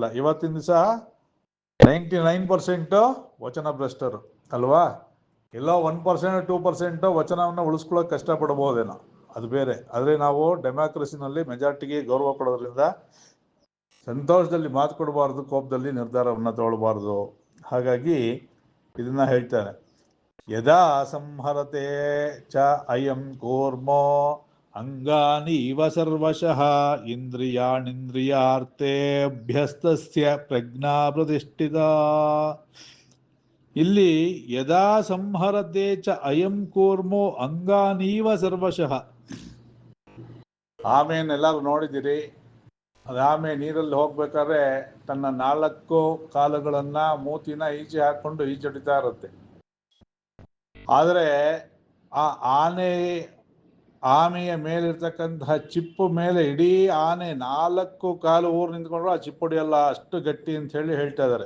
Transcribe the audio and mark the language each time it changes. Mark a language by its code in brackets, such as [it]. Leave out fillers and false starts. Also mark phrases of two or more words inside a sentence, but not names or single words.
[kn] ಇವತ್ತಿನ ದಿವಸ 99% ವಚನ ಭ್ರಷ್ಟರು ಅಲ್ವಾ. ಎಲ್ಲೋ 1% 2% ವಚನವನ್ನು ಉಳಿಸ್ಕೊಳ್ಳೋಕೆ ಕಷ್ಟಪಡ್ಬೋದೇನೋ, ಅದು ಬೇರೆ. ಆದರೆ ನಾವು ಡೆಮಾಕ್ರಸಿನಲ್ಲಿ ಮೆಜಾರಿಟಿಗೆ ಗೌರವ ಕೊಡೋದ್ರಿಂದ ಸಂತೋಷದಲ್ಲಿ ಮಾತು ಕೊಡಬಾರ್ದು, ಕೋಪದಲ್ಲಿ ನಿರ್ಧಾರವನ್ನು ತಗೊಳ್ಬಾರ್ದು. ಹಾಗಾಗಿ ಇದನ್ನ ಹೇಳ್ತಾನೆ, [sa] ಯದಾ ಸಂಹರತೆ ಚ ಅಯಂ ಕೂರ್ಮೋ ಅಂಗಾನಿ ಇವ ಸರ್ವಶಃ ಇಂದ್ರಿಯಾಣಿಂದ್ರಿಯಾರ್ಥೇಭ್ಯಸ್ತಸ್ಯ ಪ್ರಜ್ಞಾ ಪ್ರತಿಷ್ಠಿತ. ಇಲ್ಲಿ ಯದಾ ಸಂಹರತೆ ಚ ಅಯಂ ಕೂರ್ಮೋ ಅಂಗಾನೀವ ಸರ್ವಶಃ. [kn] ಆಮೆಯನ್ನೆಲ್ಲರೂ ನೋಡಿದ್ದೀರಿ. ಅದು ಆಮೆ ನೀರಲ್ಲಿ ಹೋಗ್ಬೇಕಾದ್ರೆ ತನ್ನ 4 ಕಾಲುಗಳನ್ನು ಮೂತಿನ ಈಚೆ ಹಾಕೊಂಡು ಈಚಡಿತಾ ಇರುತ್ತೆ. ಆದರೆ ಆ ಆಮೆಯ ಮೇಲಿರ್ತಕ್ಕಂತಹ ಚಿಪ್ಪು ಮೇಲೆ ಇಡೀ ಆನೆ 4 ಕಾಲು ಊರು ನಿಂತ್ಕೊಂಡ್ರು ಆ ಚಿಪ್ಪೊಡಿಯಲ್ಲ, ಅಷ್ಟು ಗಟ್ಟಿ ಅಂತ ಹೇಳ್ತಾ ಇದ್ದಾರೆ.